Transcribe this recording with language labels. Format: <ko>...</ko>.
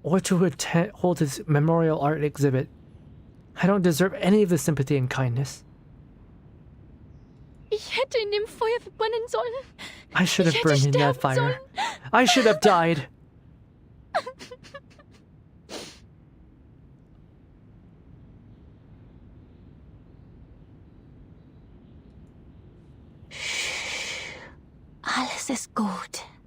<en>Or to hold his memorial art exhibit. I don't deserve any of the sympathy and kindness.</en> <de>Ich hätte in dem Feuer verbrennen sollen.</de> <en>I should have burned in that fire. I should have died.</en> <de>Alles ist gut.</de>